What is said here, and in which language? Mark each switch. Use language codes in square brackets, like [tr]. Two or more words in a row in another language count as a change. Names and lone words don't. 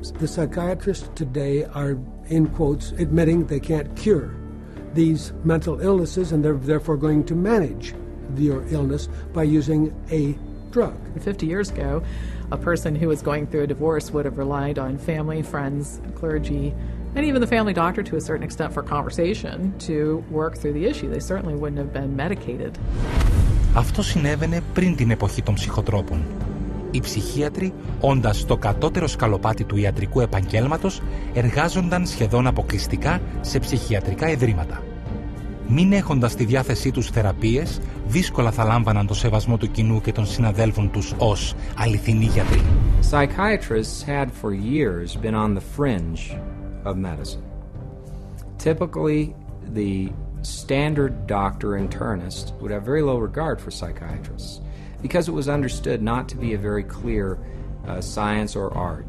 [en] The psychiatrists today are, in quotes, admitting they can't cure these mental illnesses, and they're therefore going to manage your illness by using a drug. 50 years ago, a person who was going through a divorce would have relied on family, friends, clergy, and even the family doctor to a certain extent for conversation to work through the issue. They certainly wouldn't have been medicated. [el] Αυτό συνέβαινε πριν την εποχή των ψυχοτρόπων. Οι ψυχίατροι, όντας το κατώτερο σκαλοπάτι του ιατρικού επαγγέλματος, εργάζονταν σχεδόν αποκλειστικά σε ψυχιατρικά ιδρύματα. Μην έχοντας στη διάθεσή τους θεραπείες, δύσκολα θα λάμβαναν το σεβασμό του κοινού και των συναδέλφων τους ως αληθινοί γιατροί. [en] Psychiatrists had for years been on the fringe of medicine. Typically, the standard doctor internist would have very low regard for psychiatrists because it was understood not to be a very clear science or art.